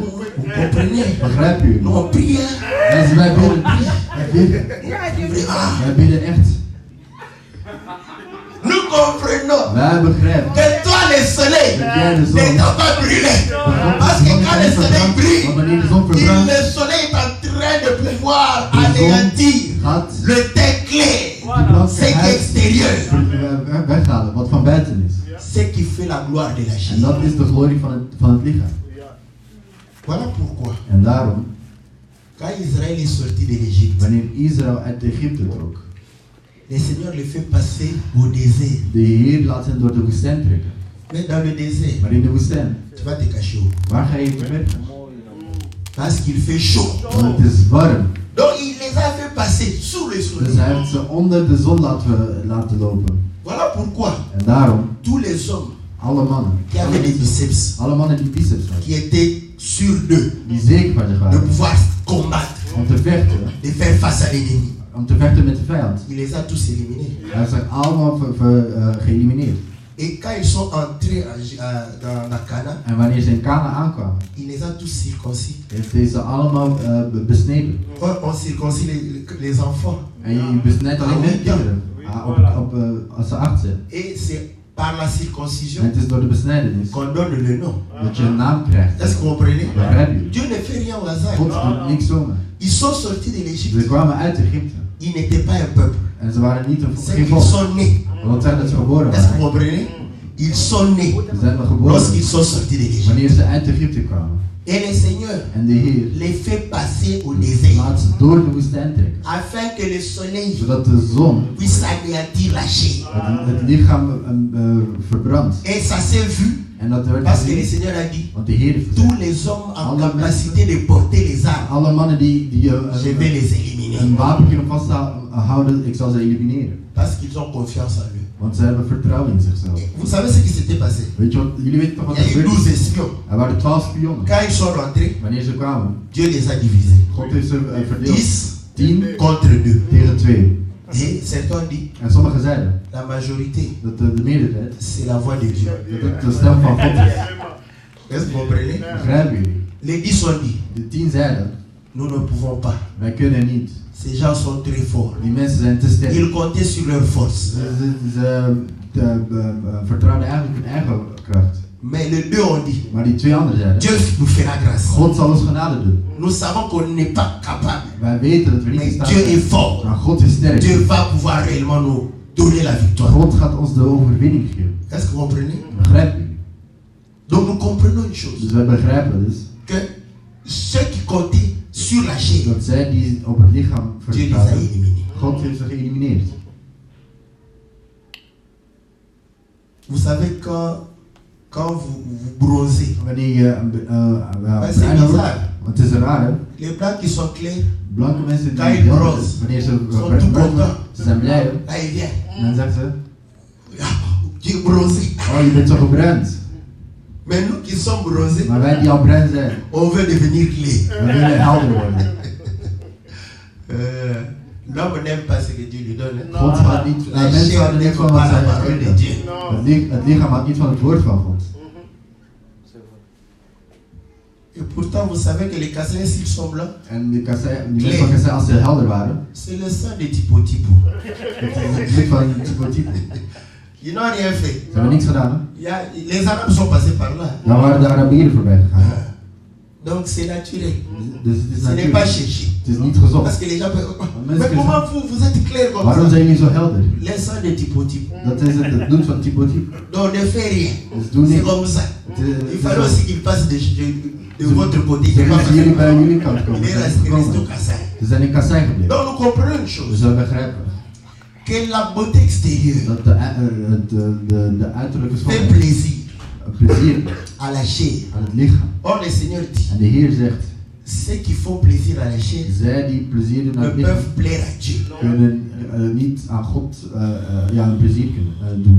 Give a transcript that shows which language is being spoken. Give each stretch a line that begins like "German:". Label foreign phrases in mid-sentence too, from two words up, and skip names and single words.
French: Vous comprenez?
Dutch: Begrijp je?
French: Nous, on prie. Hein?
Dutch: Mensen, wij bidden. Wij bidden.
French: Vraiment.
Dutch: Wij bidden echt.
French: Nous comprenons
Dutch: Wij begrijpen.
French: que toi, le soleil, ne doit pas brûler. Parce que quand le soleil
Dutch: Want
French: brille,
Dutch: wanneer de zon verbrandt,
French: le soleil est en train de pouvoir
Dutch: de zon
French: anéantir
Dutch: gaat
French: le teint clair,
Dutch: die
French: ce qui est
Dutch: blankheid
French: extérieur,
Dutch: weghalen, wat van buiten is.
French: ce qui fait la gloire de la
Dutch: En
French: chair.
Dutch: dat is de glorie van het lichaam.
French: Voilà pourquoi,
Dutch: En daarom,
French: quand Israël est sorti de l'Égypte,
Dutch: wanneer Israël uit Egypte trok,
French: le Seigneur le fait passer au désert.
Dutch: de Heer laat hen door de woestijn trekken.
French: Mais dans le désert,
Dutch: Maar in de woestijn,
French: tu vas te cacher où?
Dutch: waar ga je verbergen?
French: Parce qu'il fait chaud.
Dutch: Want het is warm.
French: Donc il les a fait passer sous le
Dutch: Dus
French: soleil.
Dutch: hij heeft ze onder de zon laten lopen.
French: Voilà pourquoi
Dutch: En daarom,
French: tous les hommes
Dutch: alle mannen,
French: qui avaient des biceps,
Dutch: alle mannen die biceps hadden,
French: qui étaient sûrs d'eux,
Dutch: die zeker van zich
French: de
Dutch: waren,
French: pouvoir combattre,
Dutch: om te vechten,
French: de faire face à l'ennemi.
Dutch: om te vechten met de vijand.
French: Il les a tous éliminés.
Dutch: Hij heeft ze allemaal geëlimineerd.
French: Et quand ils sont entrés dans la Canaan,
Dutch: En wanneer ze in Kana aankwamen,
French: il les a tous circoncis.
Dutch: heeft hij ze allemaal besneden.
French: On circoncis les enfants.
Dutch: En je besnijdt alleen de kinderen als ze 8 zijn.
French: Et c'est par la
Dutch: En
French: circoncision
Dutch: het is door de besnijdenis
French: qu'on donne le nom.
Dutch: dat je een naam krijgt.
French: Est-ce que vous comprenez?
Dutch: Begrijp je?
French: Dieu ne fait rien au hasard.
Dutch: God doet niks zomaar.
French: Ils sont sortis de
Dutch: Ze
French: l'Égypte.
Dutch: kwamen uit Egypte.
French: Ils n'étaient pas un peuple.
Dutch: En ze waren niet
French: C'est
Dutch: geen
French: qu'ils
Dutch: volk.
French: sont nés.
Dutch: Want zijn dat ze geboren
French: Est-ce que vous
Dutch: waren.
French: comprenez? Ils sont nés
Dutch: Ze zijn geboren
French: lorsqu'ils sont sortis de l'Égypte.
Dutch: wanneer ze uit Egypte kwamen.
French: Et le Seigneur
Dutch: En de Heer
French: les fait passer au désert
Dutch: laat ze door de woestijn trekken.
French: afin que le soleil
Dutch: Zodat de zon
French: puisse anéantir la chair.
Dutch: het lichaam verbrandt.
French: Et ça s'est vu
Dutch: En dat werd
French: parce que le
Dutch: gezien.
French: Seigneur a dit
Dutch: Want de Heer heeft
French: tous
Dutch: gezegd,
French: les hommes en
Dutch: Alle
French: capacité de porter les armes,
Dutch: alle mannen die
French: je vais les éliminer.
Dutch: een wapen kunnen vasthouden, ik zal ze elimineren.
French: Parce qu'ils ont confiance en lui.
Dutch: Want ze hebben vertrouwen in zichzelf.
French: Et vous savez ce qui s'était passé?
Dutch: Weet je wat, jullie weten toch wat
French: Il y
Dutch: er
French: a eu
Dutch: gebeurd
French: 12
Dutch: is?
French: espions.
Dutch: Er waren 12 spionnen.
French: Quand ils sont rentrés,
Dutch: Wanneer ze kwamen,
French: Dieu les a divisés.
Dutch: God heeft ze verdeeld.
French: 10
Dutch: 10
French: contre 2.
Dutch: tegen 2.
French: Et certains ont dit,
Dutch: En sommigen zeiden
French: la majorité,
Dutch: dat de meerderheid,
French: c'est la voix de Dieu.
Dutch: dat het de stem van God is.
French: Est-ce que vous comprenez?
Dutch: Begrijpen jullie?
French: Les 10 ont dit,
Dutch: De 10 zeiden,
French: nous ne pouvons pas.
Dutch: wij kunnen niet.
French: Ces gens sont très forts.
Dutch: Die mensen zijn te sterk.
French: Ils comptaient sur leur force.
Dutch: Ze vertrouwden eigenlijk hun eigen kracht.
French: Mais les deux ont dit,
Dutch: Maar die 2 anderen zeiden,
French: Dieu nous fera grâce.
Dutch: God zal ons genade doen.
French: Nous savons qu'on n'est pas capable.
Dutch: Wij weten dat we niet in
French: Mais
Dutch: staat
French: Dieu est
Dutch: zijn.
French: fort.
Dutch: Maar God is sterk.
French: Dieu va pouvoir réellement nous donner la victoire.
Dutch: God gaat ons de overwinning geven.
French: Est-ce que vous comprenez?
Dutch: Begrijpen jullie?
French: Donc nous comprenons une chose.
Dutch: Dus wij begrijpen dus
French: Que ceux qui comptaient sur la chair,
Dutch: dat zij die op het lichaam
French: Dieu les a
Dutch: vertrouwen,
French: éliminés.
Dutch: God heeft ze geëlimineerd.
French: Vous savez quand vous bronzez,
Dutch: Wanneer je
French: c'est
Dutch: bruin wordt,
French: bizarre.
Dutch: want het is raar hè,
French: Les blancs qui sont clairs,
Dutch: blanke mensen
French: Quand
Dutch: die
French: ils
Dutch: blond
French: bronzen,
Dutch: zijn, wanneer ze
French: sont
Dutch: bruin
French: tout
Dutch: worden,
French: contents.
Dutch: ze zijn blij hè.
French: Là il vient.
Dutch: En dan zegt ze,
French: Ah, tu es bronzé.
Dutch: oh je bent zo gebruind.
French: Mais nous qui sommes bronzés,
Dutch: Maar wij die al bruin zijn,
French: on veut devenir clair.
Dutch: we willen helder worden.
French: L'homme n'aime pas ce que Dieu lui donne.
Dutch: God houdt niet,
French: La
Dutch: mensen
French: chair
Dutch: houden niet
French: n'aime
Dutch: van
French: pas
Dutch: wat
French: la
Dutch: zij
French: parole de
Dutch: geven.
French: Dieu.
Dutch: Het lichaam houdt niet van het woord van God.
French: Et pourtant, vous savez que les Cassins, s'ils sont blancs,
Dutch: En die mensen van Kassai, als ze helder waren,
French: c'est le sang de Tipo Tipo.
Dutch: het is het blik van type type.
French: Ils n'ont rien fait.
Dutch: Ze hebben niks gedaan.
French: Les Arabes sont passés par là.
Dutch: Dan waren de Arabieren voorbij gegaan.
French: Donc c'est naturel.
Dutch: Dus het is
French: Ce n'est pas
Dutch: natuurlijk.
French: cherché.
Dutch: Het is niet
French: Parce
Dutch: gezocht.
French: que les gens peuvent...
Dutch: mensen
French: Mais comment vous êtes clair comme
Dutch: Waarom
French: ça?
Dutch: zijn jullie zo helder?
French: Les sangs de Tipo Tipo.
Dutch: Dat is het bloed van type type.
French: Donc ne fait rien.
Dutch: Dus doe
French: C'est
Dutch: niks.
French: comme ça.
Dutch: Het is-
French: Il fallait aussi qu'ils passent de votre côté.
Dutch: Ze moeten jullie bij jullie kant komen.
French: Il
Dutch: Ze
French: est
Dutch: zijn
French: resté au
Dutch: gekomen.
French: Kassai.
Dutch: Ze zijn in Kassai gebleven.
French: Donc nous comprenons une une chose.
Dutch: zullen begrijpen
French: Que la beauté extérieure
Dutch: dat de uiterlijke
French: fait
Dutch: schoonheid
French: plaisir
Dutch: plezier
French: à la chair.
Dutch: aan het lichaam.
French: Or, le Seigneur dit,
Dutch: En de Heer zegt,
French: ceux qui font plaisir à la chair
Dutch: zij die plezier doen aan
French: ne
Dutch: het lichaam,
French: peuvent plaire à Dieu.
Dutch: kunnen niet aan God een plezier kunnen doen.